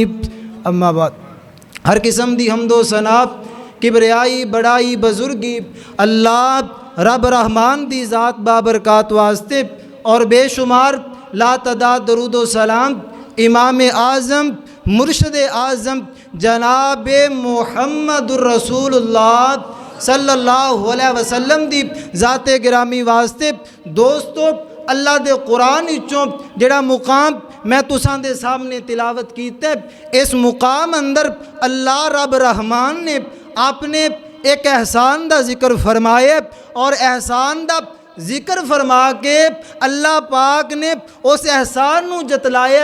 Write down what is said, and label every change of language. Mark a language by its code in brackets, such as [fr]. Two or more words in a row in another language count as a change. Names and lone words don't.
[pa] اما بعد ہر قسم دی حمد و ثنا کبریائی وڈیائی بزرگی اللہ رب رحمان دی ذات بابرکات واسطے اور بے شمار لاتعداد درود و سلام امام اعظم مرشد اعظم جناب [ar] محمد رسول الله صلى الله عليه وسلم [pa] دی ذات گرامی واسطے. دوستو اللہ دے قرآن وچوں جیہڑا مقام میں تساں دے سامنے تلاوت کیتا، اس مقام اندر اللہ رب رحمان نے آپنے اک احسان دا ذکر فرمایا اور احسان دا ذکر فرما کے اللہ پاک نے اس احسان نوں جتلایا.